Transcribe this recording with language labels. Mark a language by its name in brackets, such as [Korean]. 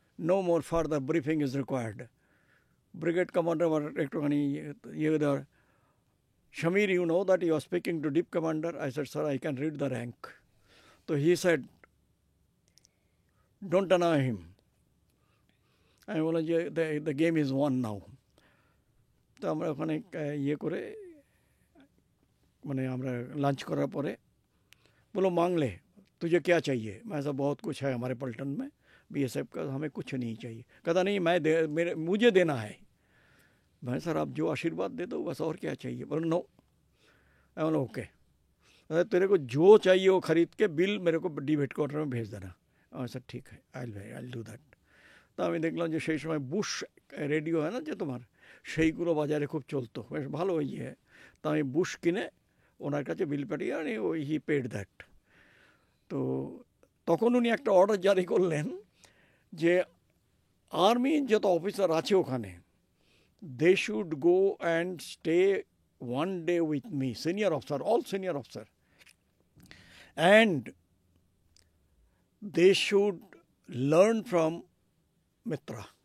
[English] No more further briefing is required. Brigade commander were ektukhani there, Shamir, you know that you are speaking to deep commander? I said, sir, I can read the rank. So he said, don't annoy him. [Bangla] আমি বললাম যে [English] The game is won now. [Bangla] তো আমরা ওখানে ইয়ে করে, মানে আমরা लंच করার পরে [Hindi] बोलो मांग ले, तुझे क्या चाहिए? मैं ऐसा बहुत कुछ है हमारे पलटन में बीएसएफ का, हमें कुछ नहीं चाहिए। कहता नहीं, मुझे देना है। मैं सर आप जो आशीर्वाद दे दो बस, और क्या चाहिए? बोलो नो। मैं बोला ओके, तेरे को जो चाहिए वो खरीद के बिल मेरे को डी हेडक्वार्टर में भेज देना। सर ठीक है, [English] I will do that. [Bangla] তা আমি দেখলাম যে সেই সময় বুশ রেডিও হয় না যে তোমার, সেইগুলো বাজারে খুব চলতো, বেশ ভালো ইয়ে। তা আমি বুশ কিনে ওনার কাছে বিল পাঠিয়ে আনি, ওই [English] He paid that. [Bangla] তো তখন উনি একটা অর্ডার জারি করলেন যে আর্মির যত অফিসার আছে ওখানে, [English] They should go and stay one day with me, senior officer, all senior officer, and they should learn from Mitra.